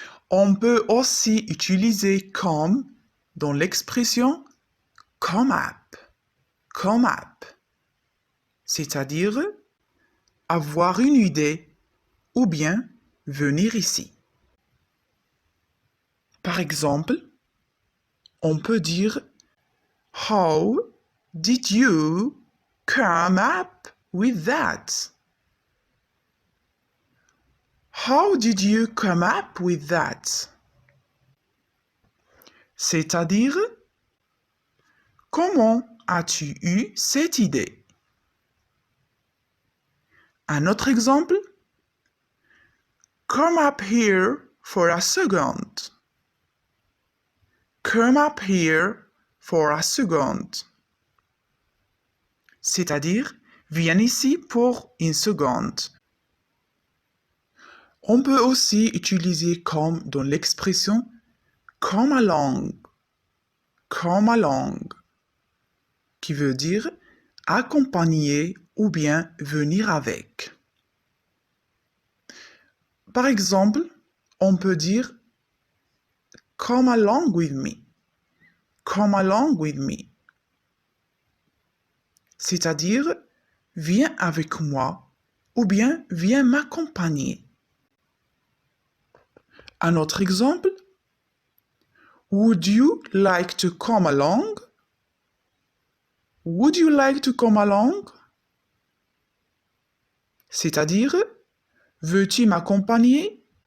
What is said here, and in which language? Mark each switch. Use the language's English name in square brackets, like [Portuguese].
[French] On peut aussi utiliser come dans l'expression come up. Come up. C'est-à-dire avoir une idée ou bien venir ici. Par exemple, on peut dire [English] How did you come up with that? How did you come up with that? [French] C'est-à-dire, comment as-tu eu cette idée? Un autre exemple, [English] come up here for a second. Come up here for a second. [French] C'est-à-dire, viens ici pour une seconde. On peut aussi utiliser come dans l'expression come along. Come along, qui veut dire accompagner ou bien venir avec. Par exemple, on peut dire [English] come along with me. Come along with me. [French] C'est-à-dire viens avec moi ou bien viens m'accompagner. Un autre exemple. [English] Would you like to come along? Would you like to come along? [French] C'est-à-dire, veux-tu m'accompagner?